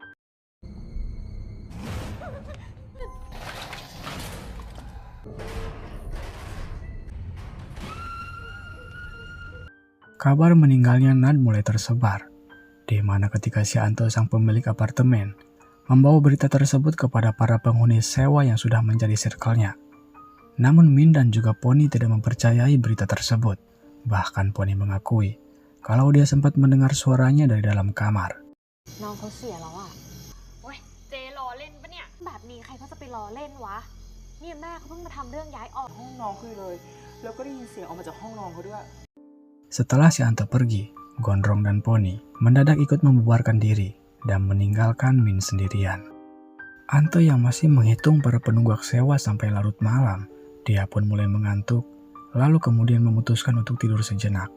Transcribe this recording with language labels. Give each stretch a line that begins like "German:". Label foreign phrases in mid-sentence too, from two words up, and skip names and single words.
Indonesian: Kabar meninggalnya Nad mulai tersebar, di mana ketika si Anto sang pemilik apartemen membawa berita tersebut kepada para penghuni sewa yang sudah menjadi circle-nya. Namun Min dan juga Pony tidak mempercayai berita tersebut. Bahkan Pony mengakui kalau dia sempat mendengar suaranya dari dalam kamar.
Thai: น้องเขาเสียแล้วอะโอ๊ยเจล้อเล่นปะเนี่ยแบบนี้ใครเขาจะไปล้อเล่นวะเนี่ยแม่เขาเพิ่งมาทำเรื่องย้ายออก ห้องนอนคือเลยแล้วก็ได้ยินเสียงออกมาจากห้องนอนเขาด้วย
Indonesian: Setelah si Anto pergi, Gondrong dan Pony mendadak ikut membubarkan diri dan meninggalkan Min sendirian. Anto yang masih menghitung para penunggak sewa sampai larut malam, dia pun mulai mengantuk, lalu kemudian memutuskan untuk tidur sejenak.